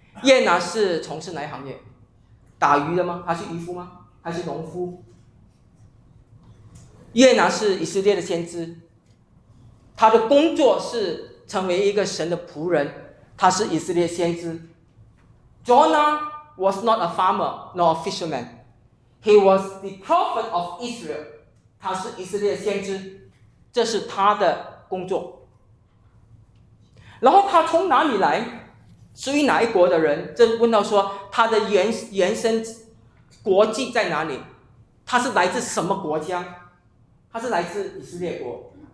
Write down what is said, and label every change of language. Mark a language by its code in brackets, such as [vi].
[zh] 约拿是从事哪一行业？打鱼的吗？他是渔夫吗？他是农夫？约拿是以色列的先知，他的工作是成为一个神的仆人，他是以色列先知。 [en] Jonah was not a farmer nor a fisherman. He was the prophet of Israel. [zh] 他是以色列先知，这是他的工作。然后他从哪里来？属于哪一国的人？这问到说他的原生国籍在哪里？他是来自什么国家？他是来自以色列国。